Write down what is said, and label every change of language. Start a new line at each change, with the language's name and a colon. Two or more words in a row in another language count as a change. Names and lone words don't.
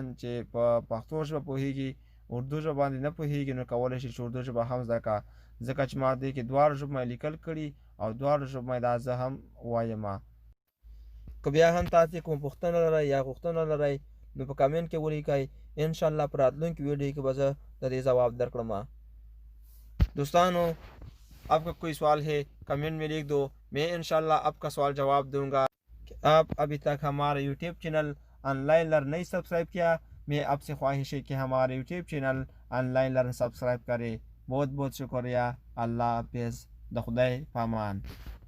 Pashto: چې په پښتو ژبه پوهېږي اردو ژبه باندې نه پوهېږي نو کولی شي چې اردو ژبه هم زده کړه ځکه چې ما دې کې دواړو ژبو مې لیکل کړي او دواړو ژبو مې دا زه هم وایم که بیا هم تاسې کوم پوښتنه لرئ یا غوښتنه لرئ نو په کامنټ کې ولیکئ انشاءاللہ په راتلونکي ویډیو کې به زه د دې ځواب درکړم دوستانو
Urdu: آپ کا کوئی سوال ہے کمنٹ میں لکھ دو میں انشاءاللہ آپ کا سوال جواب دوں گا آپ ابھی تک ہمارے یوٹیوب چینل آن لائن لرن نہیں سبسکرائب کیا میں آپ سے خواہش ہے کہ ہمارے یوٹیوب چینل آن لائن لرن سبسکرائب کرے بہت بہت شکریہ اللہ حافظ
Pashto: د خدای پامان